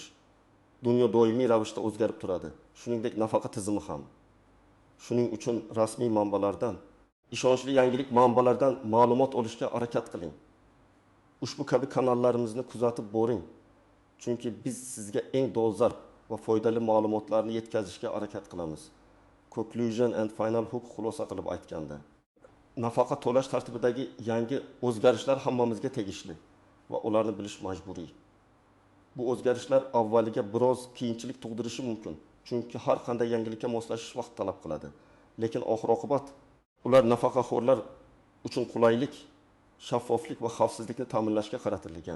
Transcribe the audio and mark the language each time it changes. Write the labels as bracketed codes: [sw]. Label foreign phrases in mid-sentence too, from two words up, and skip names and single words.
[uz] Dunyo doimiy ravishda o'zgarib turadi, shuningdek nafaqa tizimi ham. Shuning uchun rasmiy manbalardan, ishonchli yangilik manbalaridan ma'lumot olishga harakat qiling. Ushbu kabi kanallarimizni kuzatib boring, chunki biz sizga eng dolzarb va foydali ma'lumotlarni yetkazishga harakat qilamiz. [en] Conclusion and final hook [uz] xulosa qilib aytganda, nafaqa to'lash tartibidagi yangi o'zgarishlar hammamizga tegishli va ularni bilish majburiy. Bu o'zgarishlar avvaliga biroz qiyinchilik tug'dirishi mumkin, chunki har qanday yangilikka moslashish vaqt talab qiladi. Lekin oxir-oqibat ular nafaqaxo'rlar uchun qulaylik, shaffoflik va xavfsizlikni ta'minlashga qaratilgan.